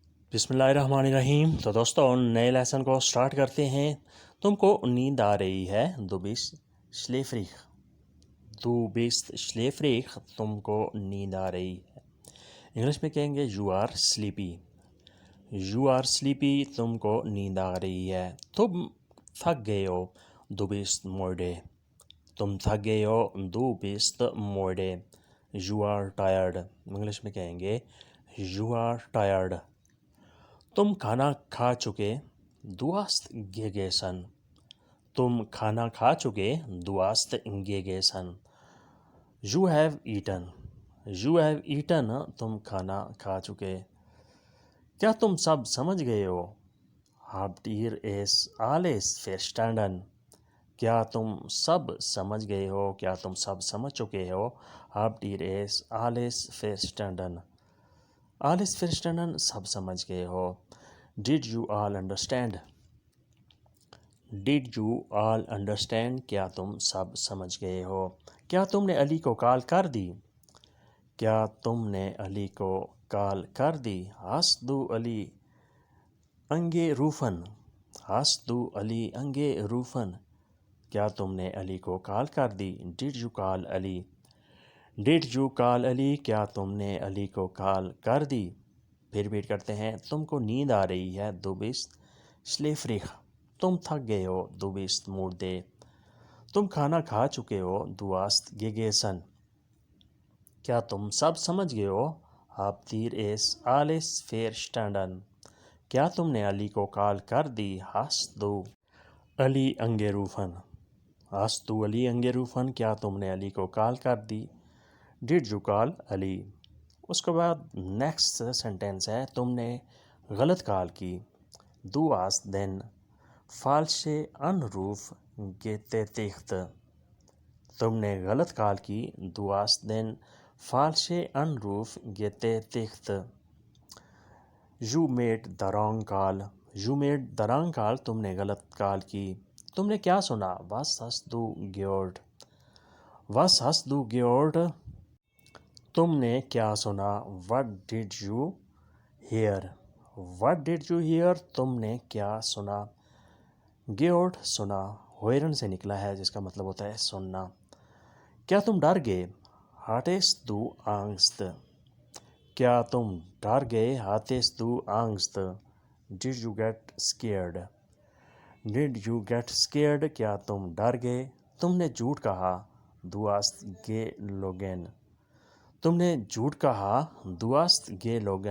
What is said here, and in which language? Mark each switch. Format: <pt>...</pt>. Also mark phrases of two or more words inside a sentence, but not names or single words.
<ur>بسم اللہ الرحمن الرحیم۔ تو دوستوں نئے لیسن کو سٹارٹ کرتے ہیں۔ تم کو نیند آ رہی ہے،</ur> <de>du bist schläfrig۔ du bist schläfrig،</de> <ur>تم کو نیند آ رہی ہے۔ انگلش میں کہیں گے</ur> <en>you are sleepy۔ you are sleepy،</en> <ur>تم کو نیند آ رہی ہے۔ تم تھک گئے ہو،</ur> <de>du bist müde۔</de> <ur>تم تھک گئے ہو،</ur> <de>du bist müde۔</de> <en>you are tired،</en> <ur>انگلش میں کہیں گے</ur> <en>you are tired۔</en> <ur>تم کھانا کھا چکے،</ur> <de>du hast gegessen۔</de> <ur>تم کھانا کھا چکے،</ur> <de>du hast gegessen۔</de> <en>you have eaten۔ you have eaten،</en> <ur>تم کھانا کھا چکے۔ کیا تم سب سمجھ گئے ہو؟</ur> <de>habt ihr es alles verstanden۔</de> <ur>کیا تم سب سمجھ گئے ہو؟ کیا تم سب سمجھ چکے ہو؟</ur> <de>habt ihr es alles verstanden۔ alles verstanden،</de> <ur>سب سمجھ گئے ہو۔</ur> <en>Did you all understand؟ Did you all understand،</en> <ur>کیا تم سب سمجھ گئے ہو؟ کیا تم نے علی کو کال کر دی؟ کیا تم نے علی کو کال کر دی؟</ur> <de>Hast du Ali angerufen؟ Hast du Ali angerufen،</de> <ur>کیا تم نے علی کو کال کر دی؟</ur> <en>Did you call Ali؟ Did you call Ali،</en> <ur>کیا تم نے علی کو کال کر دی؟ پھر ریپیٹ کرتے ہیں۔ تم کو نیند آ رہی ہے،</ur> <de>du bist schläfrig۔</de> <ur>تم تھک گئے ہو،</ur> <de>du bist müde۔</de> <ur>تم کھانا کھا چکے ہو،</ur> <de>du hast gegessen۔</de> <ur>کیا تم سب سمجھ گئے ہو؟</ur> <de>habt ihr es alles verstanden۔</de> <ur>کیا تم نے علی کو کال کر دی؟</ur> <de>hast du Ali angerufen۔ hast du Ali angerufen،</de> <ur>کیا تم نے علی کو کال کر دی؟</ur> <en>did you call Ali؟</en> <ur>اس کے بعد</ur> <en>next sentence</en> <ur>ہے، تم نے غلط کال کی،</ur> <de>du hast den falschen Anruf getätigt۔</de> <ur>تم نے غلط کال کی،</ur> <de>du hast den falschen Anruf getätigt۔</de> <en>you made the wrong call۔ you made the wrong call،</en> <ur>تم نے غلط کال کی۔ تم نے کیا سنا؟</ur> <de>was hast du gehört؟ was hast du gehört،</de> <ur>تم نے کیا سنا؟</ur> <en>what did you hear؟ what did you hear،</en> <ur>تم نے کیا سنا؟ gehört، سنا، hören سے نکلا ہے جس کا مطلب ہوتا ہے سننا۔ کیا تم ڈر گئے؟</ur> <de>hattest du Angst؟</de> <ur>کیا تم ڈر گئے؟</ur> <de>hattest du Angst؟</de> <en>did you get scared؟ did you get scared،</en> <ur>کیا تم ڈر گئے؟ تم نے جھوٹ کہا،</ur> <de>du hast gelogen۔</de> <ur>تم نے جھوٹ کہا،</ur> <de>du hast gelogen۔</de>